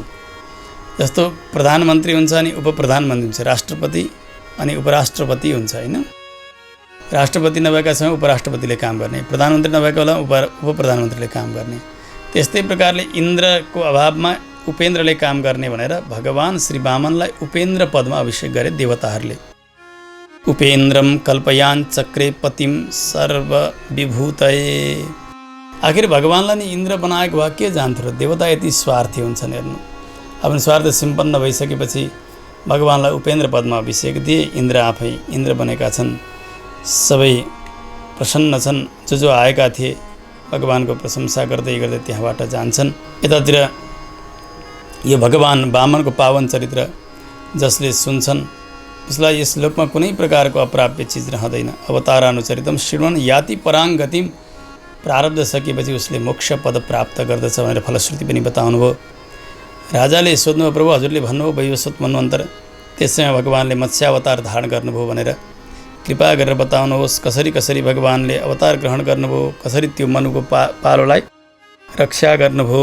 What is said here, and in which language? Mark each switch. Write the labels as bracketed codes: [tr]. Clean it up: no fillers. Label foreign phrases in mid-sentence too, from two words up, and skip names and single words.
[ne] जस्तो प्रधानमन्त्री हुन्छ अनि उपप्रधानमन्त्री हुन्छ, राष्ट्रपति अनि उपराष्ट्रपति हुन्छ होइन। राष्ट्रपति नभएका समय उपराष्ट्रपतिले काम गर्ने, प्रधानमन्त्री नभएका बेला उपप्रधानमन्त्रीले काम गर्ने। त्यस्तै प्रकारले इन्द्रको अभावमा उपेन्द्रले काम गर्ने भनेर भगवान श्री वामनलाई उपेन्द्र पदमा अभिषेक गरे देवताहरूले। [sa] उपेन्द्रम कल्पयान चक्रे पतिम सर्वविभूतये। [ne] आखिर भगवानलाई नि इन्द्र बनाएको भए के जान्थ्यो र? देवता यति स्वार्थी हुन्छन् हेर्नु। आफ्नो स्वार्थ सम्पन्न भइसकेपछि भगवानलाई उपेन्द्र पदमा अभिषेक दिए। इन्द्र आफै इन्द्र बनेका छन्, सबै प्रसन्न छन्। जो आएका थिए भगवानको प्रशंसा गर्दै गर्दै त्यहाँबाट जान्छन्। यतातिर यो भगवान वामनको पावन चरित्र जसले सुन्छन् उसलाई यस लोकमा कुनै प्रकारको अप्राप्य चिज रहँदैन। [sa] अवतारानुचरितम श्रीमन् याति पराङ्गतिम। [ne] प्रारब्ध सकेपछि उसले मोक्ष पद प्राप्त गर्दछ भनेर फलश्रुति पनि बताउनुभयो। राजाले सोध्नुभयो, प्रभु हजुरले भन्नुभयो वैवस्वत मन्वन्तर, त्यसैमा भगवानले मत्स्यावतार धारण गर्नुभयो भनेर कृपा गरेर बताउनुहोस्। कसरी कसरी भगवानले अवतार ग्रहण गर्नुभयो, कसरी त्यो मनुको पालोलाई रक्षा गर्नुभयो।